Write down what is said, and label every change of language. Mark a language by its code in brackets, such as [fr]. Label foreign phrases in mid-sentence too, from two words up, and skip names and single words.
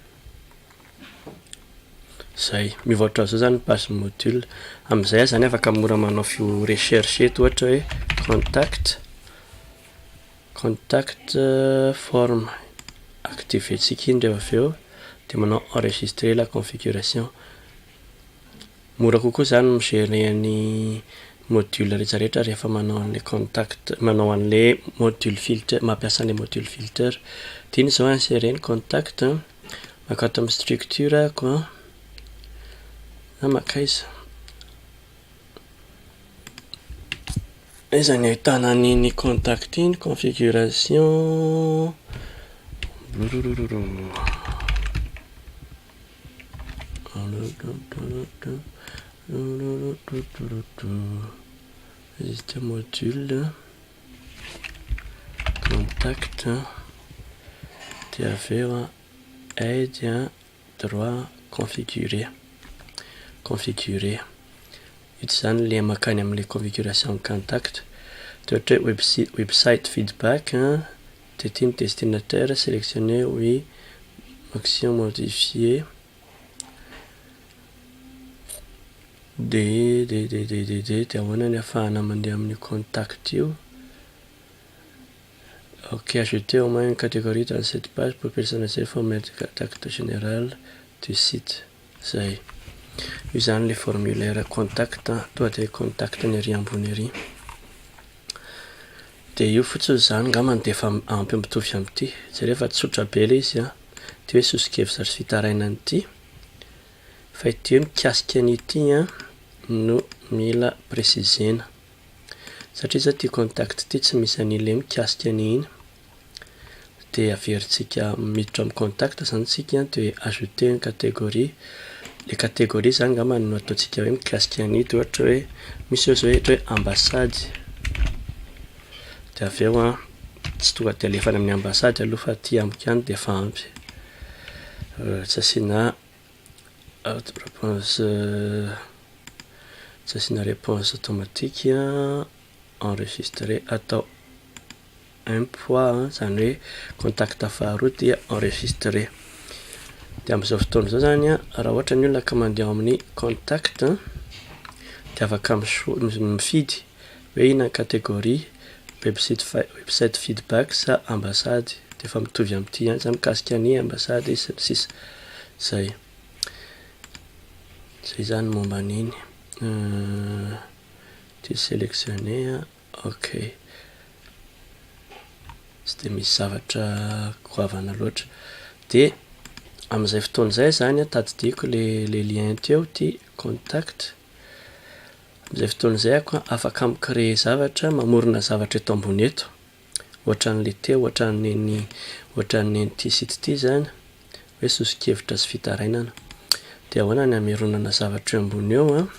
[mg] Zay, miova ohatran'izao zany ny page module. Amin'izay zany afaka mora manao recherche eto ohatra hoe [fr] contact forme. [mg] Activentsika iny rehefa avy eo dia manao [fr] enregistrer la configuration. [mg] Mora kokoa zany migérer ny module rehetrarehetra rehefa manao an'ilay contact, manao an'ilay [fr] module filter, [mg] mampiasa an'ilay [fr] module filter. [mg] Dia iny izao insérer ny contact, maka ato amin'ny structure ahako na maka iza. Iza ny ahitana an'iny contact iny, configuration. [en] Register module contact [mg] dia avy eo [fr] aide droit configurer. [mg] Ito zany ilay makany amin'ilay [fr] configuration contact. [mg] Dia ohatra hoe [en] website feedback [mg] dia ity ny [fr] destinataire sélectionner oui, action modifier. [mg] Dia ahoana ny ahafahana mandeha amin'ny contact io. [fr] Ok, ajouter au moins une catégorie dans cette page pour personnaliser formulaire de contact général du site. [mg] Zay. Io zany ilay [fr] formulaire contact, [mg] toa dia contact ny ery ambony ery. Dia io fotsiny zany angambany dia efa ampy mitovy amin'ity. Jereo efa tsotra be ilay izy dia hoe sosokevitra sy fitarainana ity. Fa ity hoe mikasika an'ity no mila précisena. Satria zao ity contact ity tsy misy an'ilay mikasika an'iny. Dia averintsika miditra amin'ny contact zany tsika dia [fr] ajouter une catégorie. Les catégories [mg] zany angambany no ataontsika hoe mikasika an'ity. Ohatra hoe misy zao ohatra hoe ambassade. Dia avy eo tsy tonga dia alefana amin'ny ambassade aloha fa aty amiko ihany dia efa ampy. Tsy asiana [fr] réponse automatique, [mg] enregistrer atao un point zany hoe contact faharoa dia enregistrer. Dia amin'izao fotoana izao zany raha ohatra ny olona ka mandeha amin'ny contact dia afaka mifidy hoe ina kategoria [en] website feedback [mg] sa ambasady de efa mitovy am'ty ihany zany mikasika ny ambasady sy ny sisa zay zany momba an'iny ty sélectionner ok tsy de misy zavatra goavana loatra de am'izay fotoan'izay zany tadidiko le lien teo ty contact am'izay fotoan'izay ako afaka micréer zavatra mamorona zavatra eto ambony eto ohatran'le teo ohatran'ny ty site ty zany hoe sosikevitra sy fitarainana de ahoana ny ameronana zavatra eo ambony eo